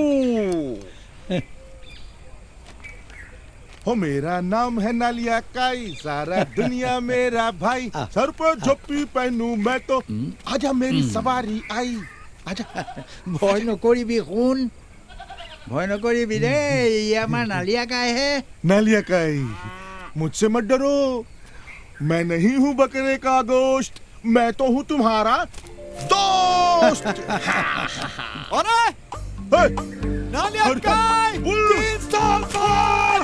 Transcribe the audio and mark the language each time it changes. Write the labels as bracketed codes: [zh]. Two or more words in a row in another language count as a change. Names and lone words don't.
[hi] हो मेरा नाम है नालिया काई सारा दुनिया मेरा भाई सर पर झोपी पहनूं मैं तो आजा मेरी सवारी आई आजा [as] ভয় নকৰিবি শুন ভয় নকৰিবি দেই ই আমাৰ নালিয়া কাই হে [hi] नालिया काई मुझसे मत डरो मैं नहीं हूँ बकरे का गोश्त मैं तो हूँ तुम्हारा दोस्त दोस्त अरे नालिया काय 3 साल बाद